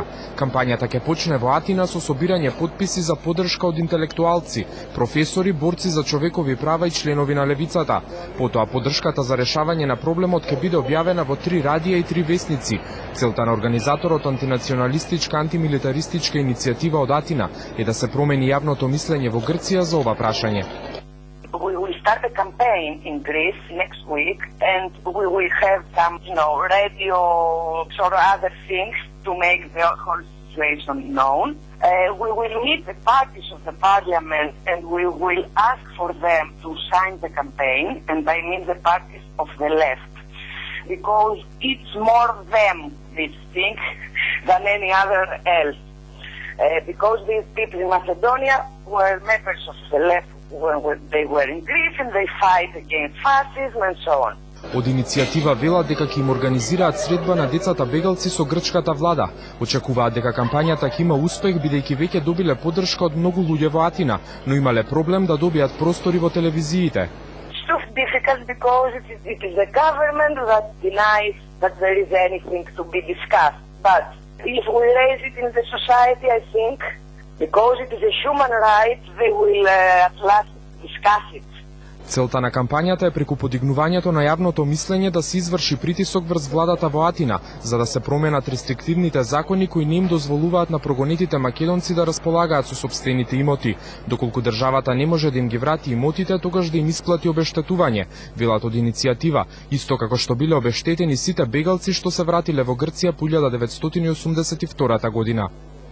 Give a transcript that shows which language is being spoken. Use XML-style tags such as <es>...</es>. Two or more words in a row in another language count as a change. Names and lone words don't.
<mk>Кампањата ќе почне во Атина со собирање потписи за поддршка од интелектуалци, професори, борци за човекови права и членови на левицата. Потоа поддршката за решавање на проблемот ќе биде објавена во 3 радија и 3 весници. Целта на организаторот антинационалистичка антимилитаристичка иницијатива од Атина е да се промени јавното мислење во Грција за ова прашање.</mk> <en>We will start a campaign in Greece next week, and we will have some, radio or other things to make the whole situation known. We will meet the parties of the parliament, and we will ask for them to sign the campaign, and I mean the parties of the left, because it's more them, this thing, than any other else. Because these people in Macedonia were members of the left when they were in Greece, and they fight against fascism and so on.</en> <mk>Од иницијатива велат дека ќе им организираат средба на децата бегалци со грчката влада. Очекуваат дека кампањата ќе има успех бидејќи веќе добиле поддршка од многу луѓе во Атина, но имале проблем да добијат простори во телевизиите.</mk> <en>It's so difficult because it is the government that denies that there is anything to be discussed. But if we raise it in the society, I think, because it is a human right, they will at last discuss it.</en> <mk>Целта на кампањата е преку подигнувањето на јавното мислење да се изврши притисок врз владата во Атина, за да се променат рестриктивните закони кои не им дозволуваат на прогонетите македонци да располагаат со сопствените имоти. Доколку државата не може да им ги врати имотите, тогаш да им исплати обештетување, велат од иницијатива, исто како што биле обештетени сите бегалци што се вратиле во Грција по 1982 година.</mk>